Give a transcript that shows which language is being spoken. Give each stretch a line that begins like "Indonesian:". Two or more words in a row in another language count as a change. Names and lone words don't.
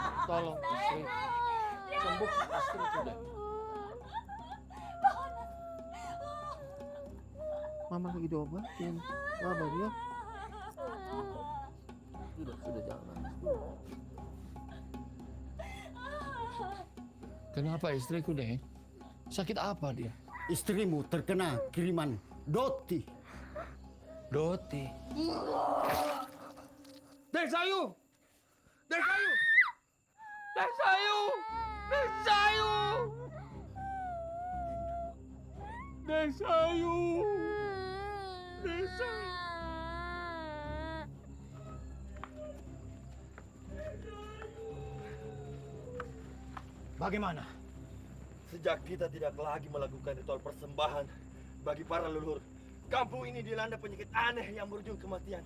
Indonesian: tolong istri. Sembuhkan istriku, Dek. Mama lagi diobatin. Sabar ya. Sudah jangan nangis. Kenapa istriku, Dek? Sakit apa dia? Istrimu terkena kiriman Doti. Doti. Dek Sayu! Dek Sayu! Dek Sayu! Dek Sayu! Dek Sayu! Dek Sayu! Bagaimana? Sejak kita tidak lagi melakukan ritual persembahan bagi para leluhur, kampung ini dilanda penyakit aneh yang berujung kematian.